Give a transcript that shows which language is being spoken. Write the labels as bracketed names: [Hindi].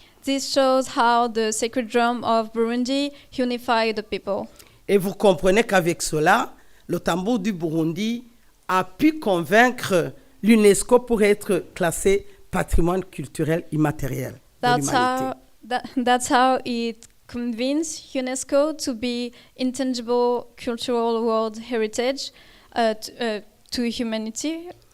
[English] This shows how the sacred drum of Burundi unified the people. [French] Et vous comprenez qu'avec cela, le tambour du Burundi a pu convaincre l'UNESCO pour être classé patrimoine culturel immatériel de l'humanité. [English] That's how it convinced UNESCO to be intangible cultural world heritage to humanity.